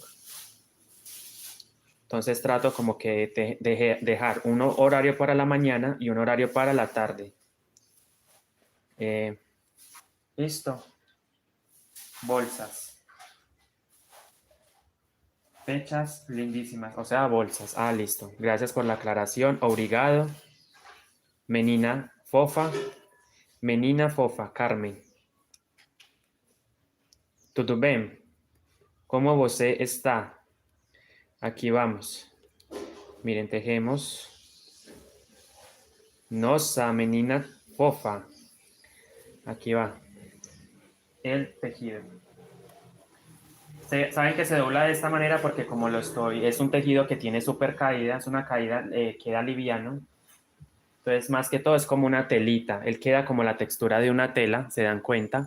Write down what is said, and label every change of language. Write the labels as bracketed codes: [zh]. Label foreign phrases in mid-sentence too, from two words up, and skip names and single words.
[es] Entonces trato como que dejar un horario para la mañana y un horario para la tarde. Eh, Listo. Bolsas. Fechas lindísimas. O sea, bolsas. Ah, listo. Gracias por la aclaración. [pt] Obrigado. Menina fofa. Menina fofa. Carmen. Tudo bem? ¿Cómo você está? [es] Aquí vamos. Miren, tejemos. [pt] Nossa, menina fofa. [es] Aquí va. El tejido. Saben que se dobla de esta manera porque como lo estoy, es un tejido que tiene súper caída, es una caída, queda liviano. Entonces, más que todo es como una telita. Él queda como la textura de una tela, ¿se dan cuenta?